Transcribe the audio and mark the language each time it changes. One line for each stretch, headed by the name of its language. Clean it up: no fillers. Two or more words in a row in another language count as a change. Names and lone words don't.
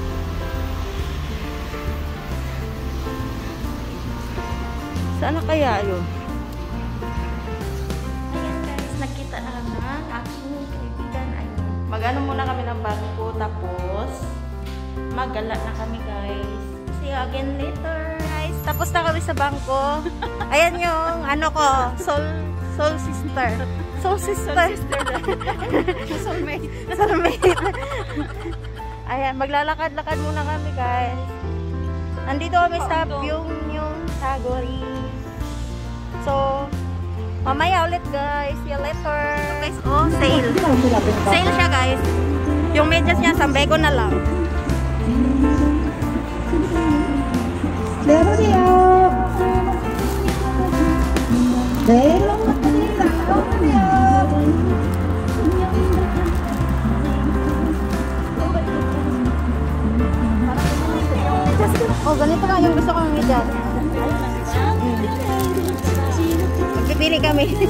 Filipino: Saan na kaya yun? Ayan, guys. Nagkita na lang na aking kaibigan. Ayun. Mag-ano muna kami ng bangko. Tapos, mag-gala na kami, guys.
English: See you again later.
Filipino: Guys, tapos na kami sa bangko. Ayan yung, ano ko,
English: soul sister. Soul sister. Soulmate. Soulmate.
Filipino: Ayan, maglalakad-lakad muna kami, guys. Nandito kami sa yung Sagori. So, mamaya ulit, guys.
English: See you later.
Filipino: Guys, oh, sale. Sale siya, guys. Yung medyas niya, sambay ko na lang.
Korean: 내려오세요. 내려.
Filipino: Oh, ganito lang yung gusto kong medyas. Magpipili kami.